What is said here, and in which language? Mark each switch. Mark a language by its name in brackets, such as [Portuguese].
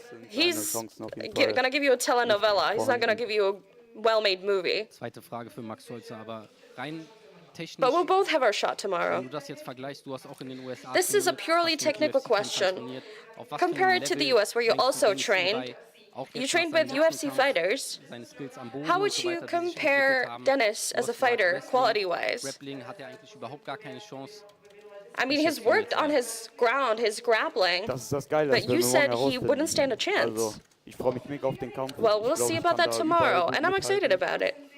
[English] He's gonna give you a telenovela. He's not gonna give you a well-made movie. [German] Zweite Frage für Max Holzer, aber rein technisch. [English] But we'll both have our shot tomorrow. [German] Wenn du das jetzt vergleichst, du hast auch in den USA [English] This is a purely technical question. Compare it to the US, where you also trained. You trained with UFC fighters. How would you compare Dennis as a fighter, quality-wise? [German] Grappling hat eigentlich überhaupt gar keine Chance. [English] I mean, he's worked on his ground, his grappling, but you said he wouldn't stand a chance. Well, we'll see about that tomorrow, and I'm excited about it.